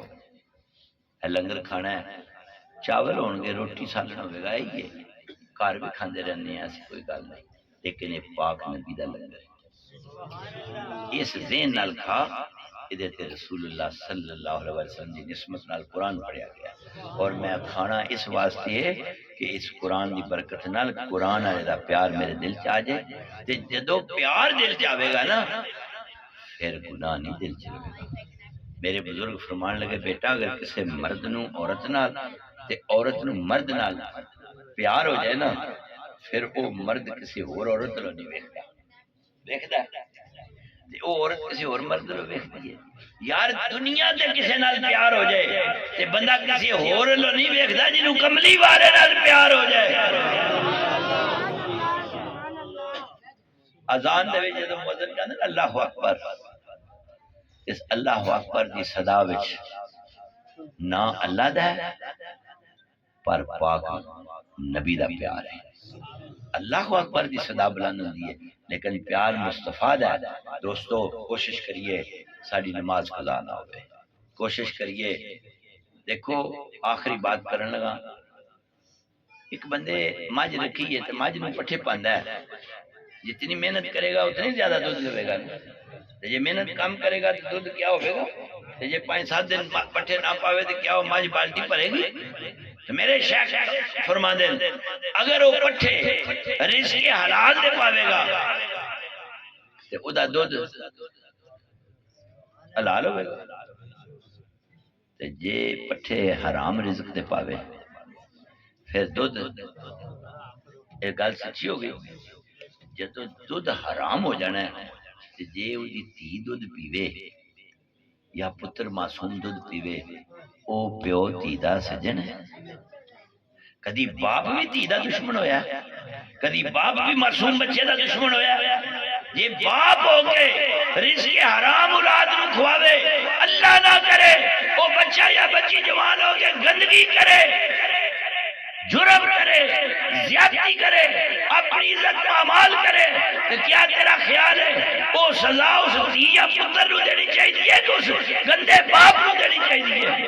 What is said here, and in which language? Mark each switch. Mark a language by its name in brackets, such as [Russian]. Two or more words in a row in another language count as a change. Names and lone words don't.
[Punjabi] لنگر کھانا ہے، چاول ہون گے، روٹی سالن ہوئے گا، یہ گھر بھی کھاندے رہنے ہیں، ایسی کوئی گل نہیں، لیکن یہ پاک نبی دا لنگر اس ذہن نال کھا. ادھر تے رسول اللہ [Arabic] صلی اللہ علیہ وسلم [Punjabi] دی نسبت نال قرآن پڑھیا گیا، اور میں کھانا اس واسطے ہے کہ اس قرآن دی برکت نال قرآن والے دا پیار میرے دل چ آ جائے. تے جدو پیار دل چ آوے گا نا پھر گناہ نہیں دل چ رہے گا. میرے بزرگ فرمان لگے بیٹا اگر کسی مرد نو عورت نال تے عورت نو مرد نال پیار ہو جائے نا پھر وہ مرد کسی اور عورت نو نہیں ویکھدا، ویکھدا تے او عورت کسی اور مرد نو ویکھدی ہے. یار دنیا تے کسی نال پیار ہو جائے تے بندہ کسی اور نو نہیں ویکھدا جنوں کملی والے نال پیار ہو جائے. اذان دے وچ جدوں مؤذن کہندا نا [Arabic] اللہ اکبر، [Punjabi] اس [Arabic] اللہ اکبر [Punjabi] دی صدا وچ نہ اللہ دا ہے پر پاک نبی دا پیار ہے. [Arabic] اللہ اکبر [Punjabi] دی صدا بلند ہوندی ہے لیکن پیار مصطفیٰ دا ہے. دوستو کوشش کریے ساری نماز قضا نہ ہوئے، کوشش کریے. دیکھو آخری بات کرن لگا، ایک بندے مجھ رکھی ہے تو مجھ نو پٹھے پاندا ہے، جتنی محنت کرے گا اتنی زیادہ دودھ لے گا. یہ محنت کم کرے گا تو دودھ کیا ہوئے گا؟ یہ 5-7 دن پٹھے نہ پاوے تو کیا ہو مجھ بالٹی بھرے گی؟ تو میرے شیخ فرما دیں اگر وہ پٹھے رزق حلال دے پاوے گا تو او دا دودھ حلال ہوئے گا. تو جے پٹھے حرام رزق دے پاوے پھر دودھ، ایک گل سچی ہو گئی، جدو دودھ حرام ہو جانا ہے جے دی دھی دودھ پیوے یا پتر معصوم دودھ پیوے او پیو دھی دا سجن ہے. کدی باپ بھی دھی دا دشمن ہویا، کدی باپ بھی معصوم بچے دا دشمن ہویا. یہ باپ ہو کے رزق حرام اولاد نو کھواوے، اللہ نہ کرے وہ بچہ یا بچی جوان ہو کے گندگی کرے، جرم کرے، زیادتی کرے، اپنی عزت پامال کرے تو کیا تیرا خیال ہے وہ سزا اس دھی یا پتر نو دینی چاہیے کہ اس گندے باپ نو دینی چاہیے؟